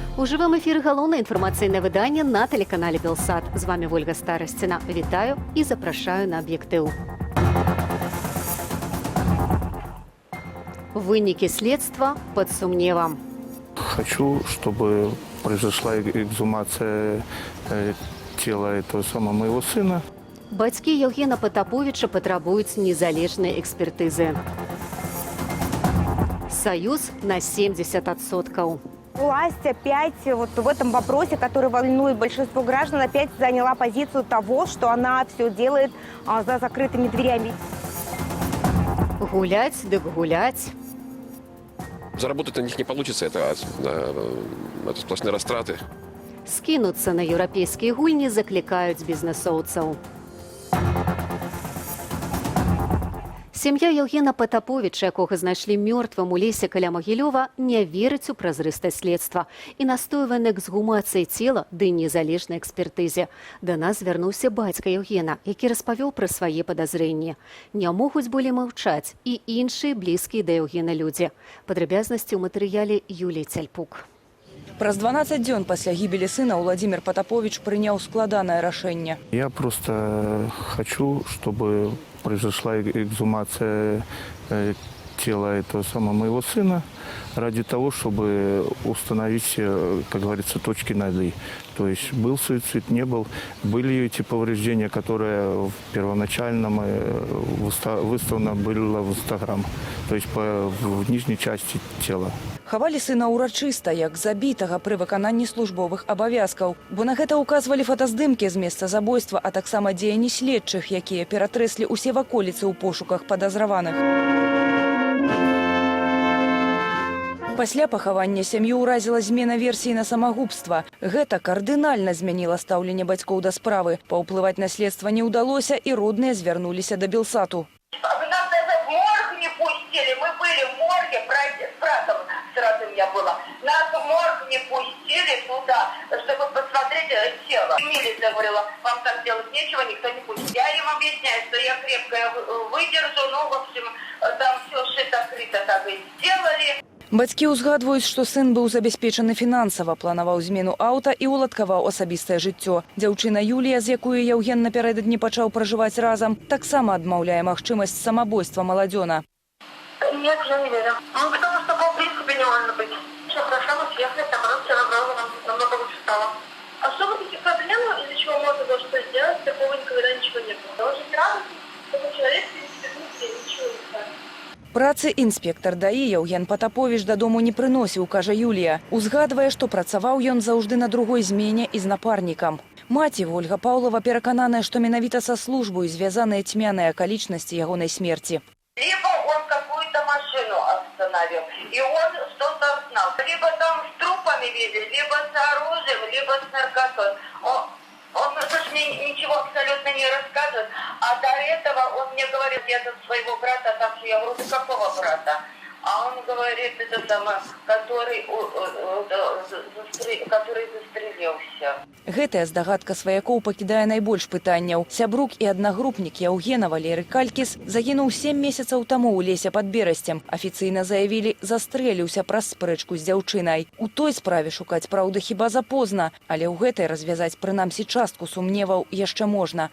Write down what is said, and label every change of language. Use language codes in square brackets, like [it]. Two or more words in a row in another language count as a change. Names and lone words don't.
[be] живому ефірі галоўнае інфармацыйнае выданне на тэлеканале Белсат. З вами Ольга Старасціна. Вітаю і запрашаю на аб'ектыў. Вынікі следства под сумневом. [ru] Хочу, чтобы произошла эксгумация тела этого самого моего сына. [be] Бацькі Евгена Потаповича патрабуюць незалежнай экспертызы. [ru] Союз на 70%. Власть опять вот в этом вопросе, который волнует большинство граждан, опять заняла позицию того, что она все делает за закрытыми дверями. Гулять, дык гулять. Заработать на них не получится, это сплошные растраты. [be] Скінуцца на еўрапейскія гульні заклікаюць бізнесоўцаў. Сям'я Евгена Потаповича, якога знайшлі мёртвым у лесе каля Магілёва, не верыць у празрыстасць следства і настойвае на эксгумацыі цела ды незалежнай экспертызе. Да нас звярнуўся бацька Евгена, які распавёў пра свае падазрэнні. Не могуць болей маўчаць і іншыя блізкія да Евгена людзі. Падрабязнасці ў матэрыяле Юліі Цяльпук. Праз 12 дзён пасля гібелі сына Владимир Потапович прыняў складанае рашэнне. [ru] Я просто хочу, чтобы произошла эксгумация тела этого самого моего сына ради того, чтобы установить, как говорится, точки над «и». То есть был суицид, не был. Были эти повреждения, которые в первоначальном выставлено было в Инстаграм, то есть в нижней части тела. [be] Хавалі сына ўрачыста, як забітага пры выкананні службовых абавязкаў. Бо на гэта ўказвалі фотаздымкі з месца забойства, а таксама дзеянні следчых, якія ператрэслі ўсе ваколіцы ў пошуках падазраваных. Пасля пахавання сям'ю ўразіла змена версіі на самагубства. Гэта кардынальна змяніла стаўленне бацькоў да справы. Паўплываць на следства не ўдалося, і родныя звярнуліся да Белсату. [ru] Нас даже в морг не пустили. Мы были в морге, с братом сразу у меня было. Нас в морг не пустили туда, чтобы посмотреть тело. Милиция говорила, вам там делать нечего, никто не пустит. Я им объясняю, что я крепко выдержу, ну, в общем, там все шито-крыто так и сделали. [be] Бацькі ўзгадваюць, што сын быў забяспечаны фінансава, планаваў змену аўта і уладкаваў асабістае жыццё. Дзяўчына Юлія, з якой Евген напярэдадні пачаў пражываць разам, таксама адмаўляе магчымасць самабойства маладзёна. [ru] Нет, я не верю. Ну, потому что, в принципе, не может быть. Все хорошо, мы съехали, там все равно намного лучше стало. Особо таких проблем, из-за чего можно было что сделать, такого никогда ничего не было. Он же радостный, такой человек, в принципе, ничего не ставит. [be] Працы інспектар ДАІ Евген Потапович дадому не прыносіў, кажа Юлія. Узгадвае, што працаваў ён заўжды на другой змене і з напарнікам. Маці Ольга Паўлова перакананая, што менавіта са службой звязаныя цьмяныя акалічнасці ягонай смерці. [ru] Либо он какую-то машину остановил, и он что-то знал. Либо там с трупами видели, либо с оружием, либо с наркотой. Он мне ничего абсолютно не рассказывает. А до этого он мне говорит, я тут своего брата, так что я говорю, ты какого брата? А он говорит, это самое, который застрелился. [be] Гэтая здагадка сваякоў пакідае найбольш пытанняў. Сябрук і аднагрупнік Яўгена Валерый Калькіс загінуў 7 месяцаў таму ў лесе пад Берасцем. Афіцыйна заявілі, застрэліўся праз спрэчку з дзяўчынай. У той справе шукаць праўды хіба запозна, але ў гэтай развязаць прынамсі частку сумневаў яшчэ можна.